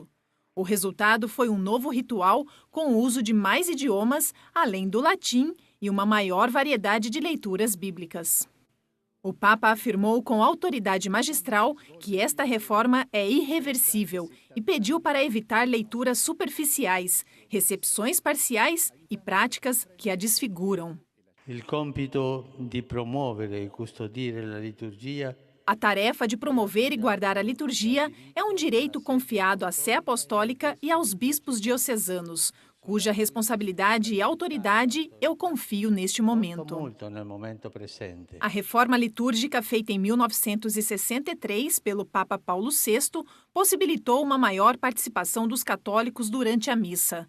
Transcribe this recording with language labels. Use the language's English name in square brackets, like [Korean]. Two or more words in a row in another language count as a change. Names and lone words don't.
[Portuguese] O resultado foi um novo ritual com o uso de mais idiomas, além do latim, e uma maior variedade de leituras bíblicas. O Papa afirmou com autoridade magistral que esta reforma é irreversível e pediu para evitar leituras superficiais, recepções parciais e práticas que a desfiguram. [Italian] Il compito di promuovere e custodire la liturgia. [Portuguese] A tarefa de promover e guardar a liturgia é um direito confiado à Sé Apostólica e aos bispos diocesanos, cuja responsabilidade e autoridade eu confio neste momento. A reforma litúrgica feita em 1963 pelo Papa Paulo VI possibilitou uma maior participação dos católicos durante a missa.